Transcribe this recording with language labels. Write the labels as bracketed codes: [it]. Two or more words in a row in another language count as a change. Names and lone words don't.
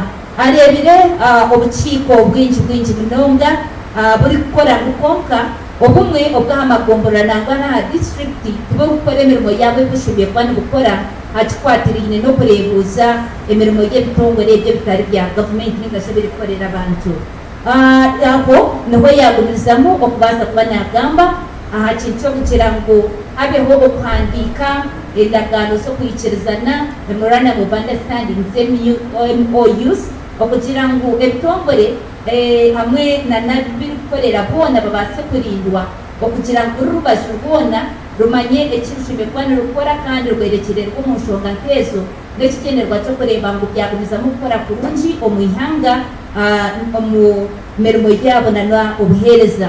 [nyn] Arebire obukiiko bwingi munonga burikukora konka obumwe obw'amagomborora nangwa n'aha district tiburikukora emirimo yaabwe ekushubye kuba nibukora hakikwatiriine n'okureebuuza emirimo y'ebitongole ebyo bitari bya gavumenti ningashi ebirikukorera abantu. Aho niho yagumirizamu okubaasa kuba nagamba aha kintu ky'okugira ngu habeho okuhandiika endagaano z'okwikirizana [en] memorandum of understanding [nyn] MOUs okugira ngu ebitongole hamwe nabirikukorera boona babaase kurindwa okugira ngu rubaju rwona rumanye ekirushubye kuba nirukora kandi rwerekererwa omu nshonga nk'ezo n'ekikenerwa ky'okureeba ngu byagumizamu kukora kurungi omu ihanga omu mirimo yaabo na obuheereza.